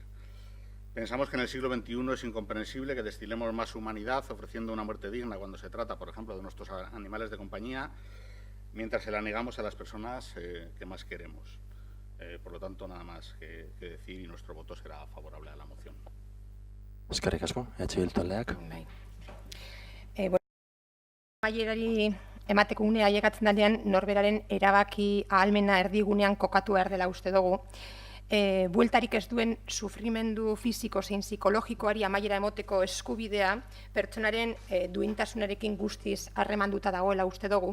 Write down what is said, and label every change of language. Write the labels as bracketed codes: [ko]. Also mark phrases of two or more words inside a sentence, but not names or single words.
[es] Pensamos que en el siglo XXI es incomprensible que destilemos más humanidad ofreciendo una muerte digna cuando se trata, por ejemplo, de nuestros animales de compañía, mientras se la negamos a las personas que más queremos. Por lo tanto, nada más que decir, y nuestro voto será favorable a la moción. [eu] Eskerrik asko, Bildu taldeak. Amaierari emateko unea ailegatzen danean, norberaren erabaki ahalmena erdigunean kokatu behar dela uste dugu. Bueltarik ez duen sufrimendu fisiko zein psikologikoari amaiera emoteko eskubidea pertsonaren duintasunarekin guztiz harremanduta dagoela uste dugu.